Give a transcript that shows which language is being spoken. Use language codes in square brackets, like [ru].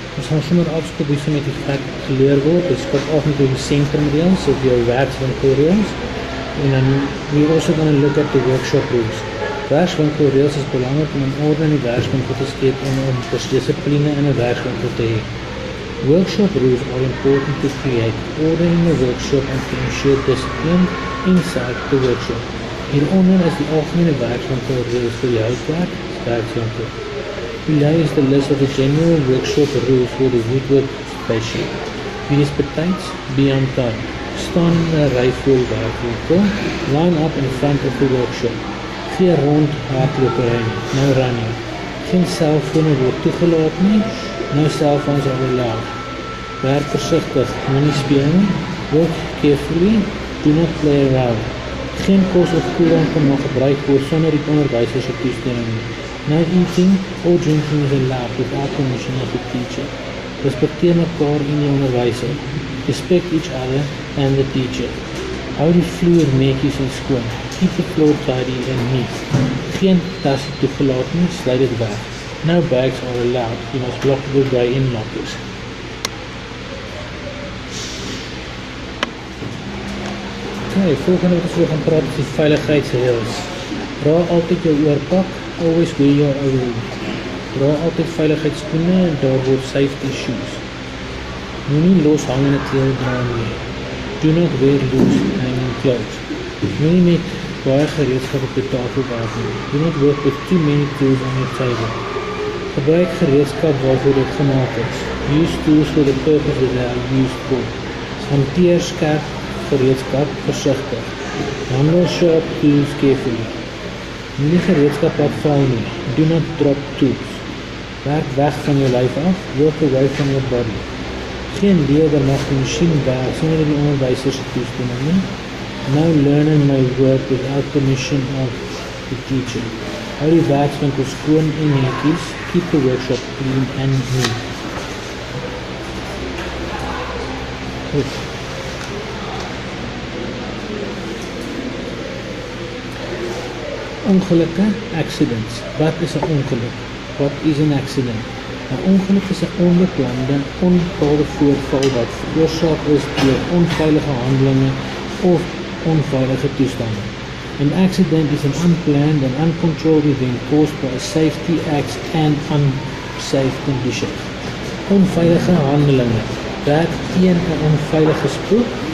[af] Ons gaan sommer afskop hierso met die wat geleer word. Dit skop af met die centrum reels of jou werkswinkel reels. En dan [en] we also going to look at the workshop rules. [af] Werkswinkel reels is belangrik om in orde in die werkswinkel te skep en om dissipline in 'n werkswinkel te hê. [en] Workshop rules are important to create order in the workshop and to ensure discipline inside the workshop. [af] Hieronder is die algemene werkswinkel rules vir die houtwerk werkswinkel. [en] Below is the list of the general workshop rules for the woodwork station. [af] Wees betyds, [en] be on time. [af] Staan in 'n ry voor werkswinkel. [en] Line up in front of the workshop. [af] Gee rond hardlopery, [en] no running. [af] Geen selfone word toegelaat nie. [en] No cell phones are allowed. [af] Werk versigtig, moenie speel nie. [en] Work carefully, do not play around. [af] Geen kos of koeldrank mag gebruik word sonder die onderwyser se toestemming nie. [en] No eating or drinking is allowed without permission of the teacher. [af] Respekteer mekaar en die onderwyser. [en] Respect each other and the teacher. [af] Hou die vloer netjies en skoon. [en] Keep the floor tidy and neat. [af] Geen tasse toegelaat nie, sluit dit weg. [en] No bags are allowed. You must block the way in lockers. [af] Okay, volgende wat ons gaan praat is die veiligheidsreëls. Dra altyd jou oorpak, [en] always wear your overall. [af] Dra altyd veiligheidsskoene en daar word safety shoes. Moenie los hangende klere dra nie. [en] Do not wear loose hanging clothes. [af] Moenie met baie gereedskap op die tafel werk nie. [en] Do not work with too many tools on your table. [af] Gebruik gereedskap waarvoor dit gemaak is. [en] Use tools for the purpose that they are used for. [af] Hanteer skerp gereedskap versigtig. [en] Handle sharp tools carefully. [af] Moenie gereedskap laat val nie. [en] Do not drop tools. [af] Werk weg van jou lyf af. [en] Work away from your body. [af] Geen leerder mag die masjien werk sonder die onderwyser se toestemming nie. [en] No learner may work without permission of the teacher. [af] Hou die werkswinkel skoon en netjies. [en] Keep the workshop clean and neat. [af] Goed. Ongelukke, accidents. Wat is 'n ongeluk? [en] What is an accident? [af] 'n Ongeluk is 'n onbeplande, onbepaalde voorval wat veroorsaak is deur onveilige handelinge of onveilige toestande. An accident is an unplanned and uncontrolled event caused by safety acts and unsafe conditions. Onveilige handelinge. Werk teen 'n onveilige spoed.